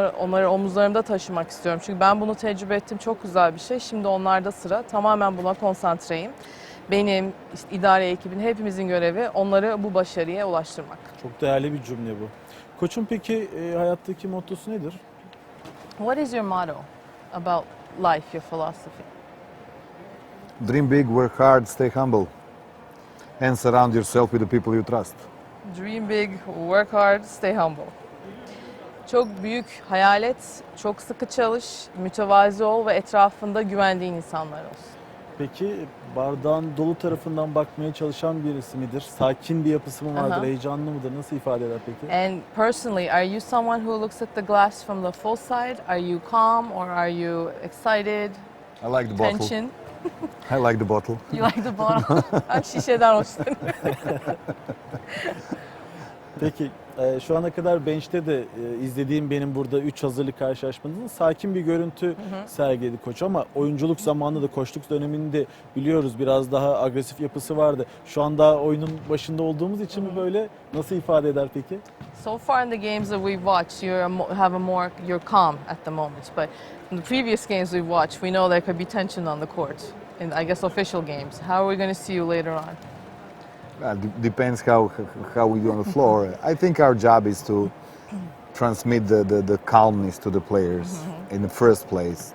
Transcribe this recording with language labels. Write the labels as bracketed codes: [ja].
[tr] Onları omuzlarımda taşımak istiyorum. Çünkü ben bunu tecrübe ettim. Çok güzel bir şey. Şimdi onlarda sıra. Tamamen buna konsantreyim. Benim, işte idare ekibin, hepimizin görevi onları bu başarıya ulaştırmak. Çok değerli bir cümle bu. Koçun peki hayattaki mottosu nedir? [en] What is your motto about life, your philosophy? Dream big, work hard, stay humble, and surround yourself with the people you trust. Dream big, work hard, stay humble. [tr] Çok büyük hayal et, çok sıkı çalış, mütevazi ol ve etrafında güvendiğin insanlar olsun. Peki bardağın dolu tarafından bakmaya çalışan birisi midir? Sakin bir yapısı mı vardır? Heyecanlı mıdır? Nasıl ifade eder peki? [en] And personally, are you someone who looks at the glass from the full side? Are you calm or are you excited? I like the bottle. Tension? I like the bottle. You like the bottle? [tr] Ben şişeden hoşlanıyorum. Peki şu ana kadar bench'te de izlediğim benim burada 3 hazırlık karşılaşmanızın sakin bir görüntü sergiledi koç ama oyunculuk zamanında da koçluk döneminde biliyoruz biraz daha agresif yapısı vardı. Şu anda oyunun başında olduğumuz için mi böyle nasıl ifade eder peki? [en] So far in the games that we've watched, you're calm at the moment. But in the previous games we've watched, we know there could be tension on the court. In I guess official games. How are we going to see you later on? Well, depends how we do on the floor. I think our job is to transmit the calmness to the players in the first place.